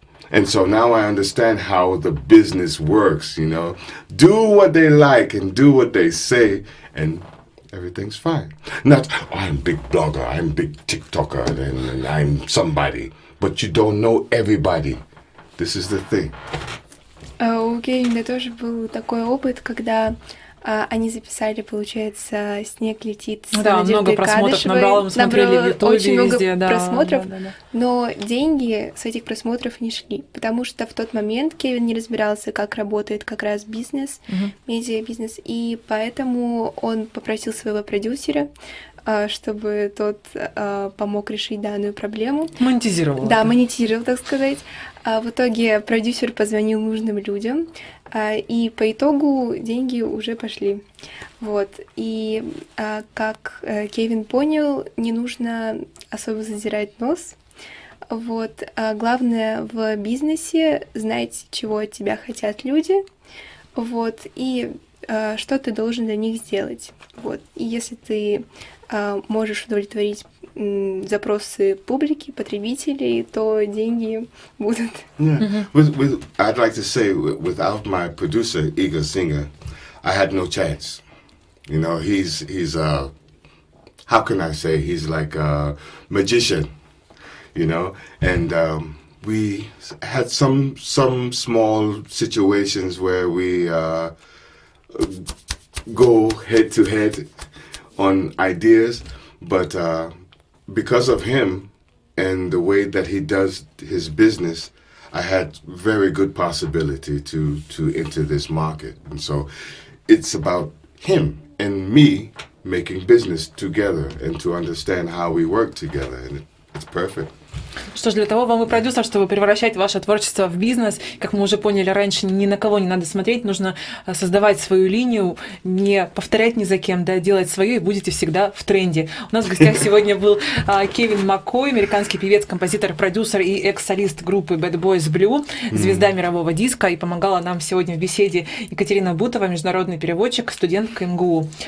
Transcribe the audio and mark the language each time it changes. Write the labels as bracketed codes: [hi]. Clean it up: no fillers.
[en] And so now I understand how the business works, you know. Do what they like and do what they say, and everything's fine. Not, oh, I'm big blogger, I'm big TikToker, and I'm somebody. But you don't know everybody. This is the thing. [ru] У Кевина тоже был такой опыт, когда они записали, получается, «Снег летит» с много просмотров набрало, мы смотрели в Ютубе очень много везде, просмотров, но деньги с этих просмотров не шли, потому что в тот момент Кевин не разбирался, как работает как раз бизнес, медиабизнес, и поэтому он попросил своего продюсера, чтобы тот помог решить данную проблему. Монетизировал. Да, монетизировал, так сказать. В итоге продюсер позвонил нужным людям, и по итогу деньги уже пошли. Вот. И как Кевин понял, не нужно особо задирать нос. Вот. Главное в бизнесе знать, чего от тебя хотят люди. Вот. И что ты должен для них сделать. Вот. И если ты можешь удовлетворить запросы публики, потребителей, то деньги будут. [en] Yeah. I'd like to say, without my producer, Igor Singer, I had no chance. You know, he's how can I say, he's like a magician, you know, and we had some small situations where we go head to head on ideas, but because of him and the way that he does his business, I had very good possibility to enter this market. And so it's about him and me making business together and to understand how we work together, and it's perfect. [ru] Что ж, для того вам и продюсер, чтобы превращать ваше творчество в бизнес. Как мы уже поняли раньше, ни на кого не надо смотреть, нужно создавать свою линию, не повторять ни за кем, да, делать свое, и будете всегда в тренде. У нас в гостях сегодня был Кевин McCoy, американский певец, композитор, продюсер и экс-солист группы Bad Boys Blue, звезда мирового диска, и помогала нам сегодня в беседе Екатерина Бутова, международный переводчик, студентка МГУ.